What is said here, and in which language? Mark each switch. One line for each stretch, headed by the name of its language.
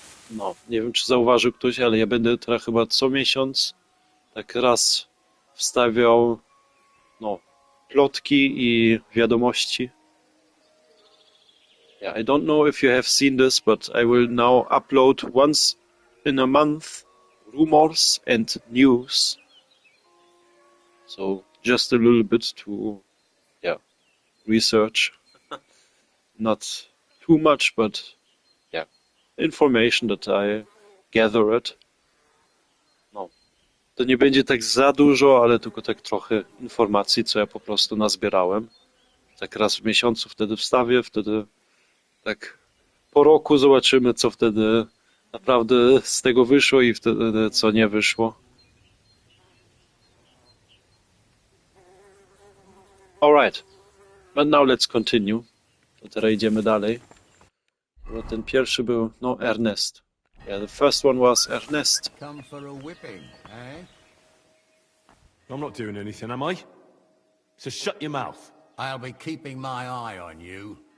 Polish: No, nie wiem, czy zauważył ktoś, ale ja będę teraz chyba co miesiąc tak raz wstawiał, no, plotki i wiadomości.
English: Yeah, I don't know if you have seen this, but I will now upload once in a month rumors and news. So just a little bit to, yeah, research. Not too much, but yeah, information that I gathered.
Polish: No, to nie będzie tak za dużo, ale tylko tak trochę informacji, co ja po prostu nazbierałem. Tak raz w miesiącu wtedy wstawię, wtedy tak po roku zobaczymy, co wtedy naprawdę z tego wyszło i wtedy co nie wyszło.
English: Alright, but now let's continue.
Polish: To teraz idziemy dalej. Bo ten pierwszy był, no, Ernest.
English: Yeah, the first one was Ernest. Come for a whipping, eh? I'm not doing anything, am I? So shut your mouth. I'll be keeping my eye on you.